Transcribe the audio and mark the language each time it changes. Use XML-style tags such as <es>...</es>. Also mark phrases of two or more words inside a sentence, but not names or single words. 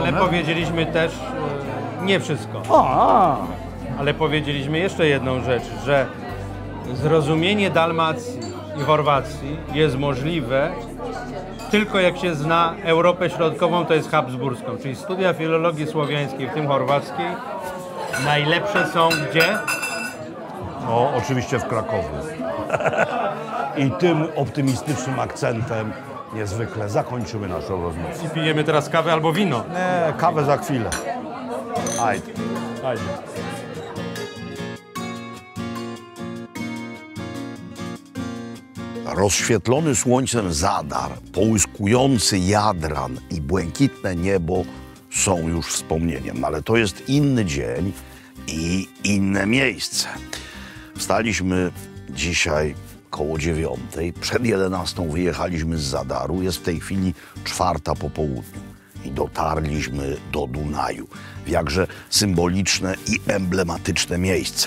<pl>Ale powiedzieliśmy też nie wszystko. Ale powiedzieliśmy jeszcze jedną rzecz, że zrozumienie Dalmacji i Chorwacji jest możliwe tylko jak się zna Europę Środkową, to jest habsburską, czyli studia filologii słowiańskiej, w tym chorwackiej, najlepsze są gdzie? No, oczywiście w Krakowie. I tym optymistycznym akcentem niezwykle zakończymy naszą rozmowę. I pijemy teraz kawę albo wino. Nie, kawę za chwilę. Ajde. Rozświetlony słońcem Zadar, połyskujący Jadran i błękitne niebo są już wspomnieniem, ale to jest inny dzień i inne miejsce. Wstaliśmy dzisiaj koło 9, przed 11 wyjechaliśmy z Zadaru, jest w tej chwili 4 po południu i dotarliśmy do Dunaju, w jakże symboliczne i emblematyczne miejsce.</pl>